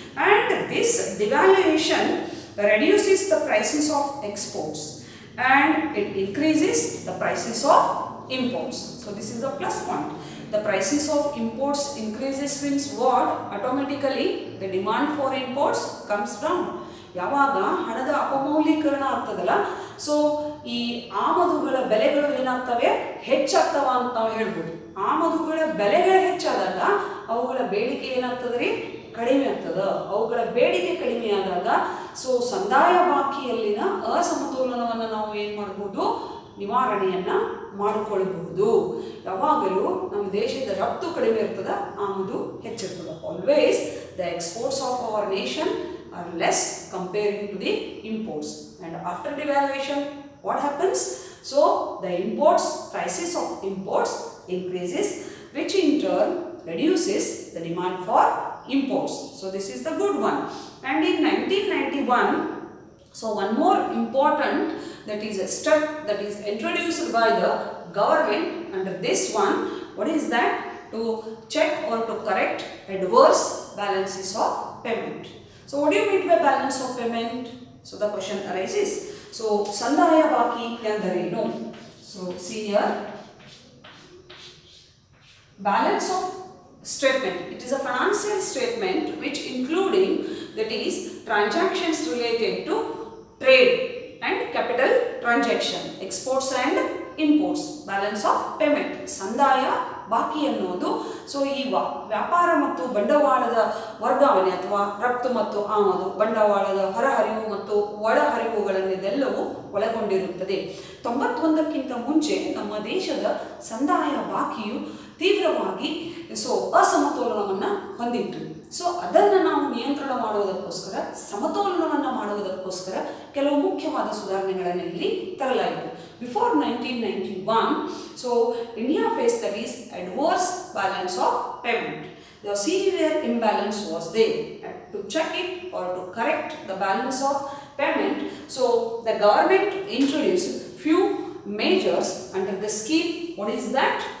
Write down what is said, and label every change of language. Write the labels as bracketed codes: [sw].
[en] And this devaluation reduces the prices of exports and it increases the prices of imports. So this is the plus point. The prices of imports increases means what? Automatically the demand for imports comes down. [kn] ಯಾವಾಗ ಹಣದ ಅಪಮೌಲ್ಯೀಕರಣ ಆಗ್ತದಲ್ಲ, so ಈ ಆಮದುಗಳ ಬೆಲೆಗಳು ಏನಾಗ್ತವೆ? ಹೆಚ್ಚಾಗ್ತವ ಅಂತ ನಾವು ಹೇಳ್ಬೋದು. ಆಮದುಗಳ ಬೆಲೆಗಳು ಹೆಚ್ಚಾದಾಗ ಅವುಗಳ ಬೇಡಿಕೆ ಏನಾಗ್ತದೆ ರೀ? ಕಡಿಮೆ ಆಗ್ತದ. ಅವುಗಳ ಬೇಡಿಕೆ ಕಡಿಮೆ ಆದಾಗ ಸೊ ಸಂದಾಯ ಬಾಕಿಯಲ್ಲಿನ ಅಸಮತೋಲನವನ್ನು ನಾವು ಏನು ಮಾಡ್ಬೋದು, ನಿವಾರಣೆಯನ್ನು ಮಾಡಿಕೊಳ್ಳಬಹುದು. ಯಾವಾಗಲೂ ನಮ್ಮ ದೇಶದ ರಫ್ತು ಕಡಿಮೆ ಇರ್ತದೆ, ಆಮದು ಹೆಚ್ಚಿರ್ತದೆ. [en] Always the exports of our nation are less comparing to the imports, and after devaluation what happens? So the imports, prices of imports increases, which in turn reduces the demand for imports. So this is the good one. And in 1991, so one more important, that is a step that is introduced by the government under this one. What is that? To check or to correct adverse balances of payment. So what do you mean by balance of payment? So the question arises. So [kn] sandaya baki endarenu? [en] So see here, balance of statement. It is a financial statement which including, that is, transactions related to trade and capital transaction, exports and imports, balance of payment. [kn] Sandaya ಬಾಕಿ ಅನ್ನೋದು so ಈ ವ್ಯಾಪಾರ ಮತ್ತು ಬಂಡವಾಳದ ವರ್ಗಾವಣೆ ಅಥವಾ ರಫ್ತು ಮತ್ತು ಆಮದು, ಬಂಡವಾಳದ ಹೊರಹರಿವು ಮತ್ತು ಒಳಹರಿವುಗಳನ್ನೆಲ್ಲವೂ ಒಳಗೊಂಡಿರುತ್ತದೆ. 91ಕ್ಕಿಂತ ಮುಂಚೆ ನಮ್ಮ ದೇಶದ ಸಂದಾಯ ಬಾಕಿಯು ತೀವ್ರವಾಗಿ ಅಸಮತೋಲನವನ್ನು ಹೊಂದಿತ್ತು. ಸೊ ಅದನ್ನು ನಾವು ನಿಯಂತ್ರಣ ಮಾಡುವುದಕ್ಕೋಸ್ಕರ, ಸಮತೋಲನವನ್ನು ಮಾಡುವುದಕ್ಕೋಸ್ಕರ ಕೆಲವು ಮುಖ್ಯವಾದ ಸುಧಾರಣೆಗಳನ್ನು ಇಲ್ಲಿ ತರಲಾಯಿತು. [en] Before 1991, so India faced, that is, adverse balance of payment. The severe imbalance was there. And to check it or to correct the balance of payment, so the government introduced few measures under the scheme. What is that?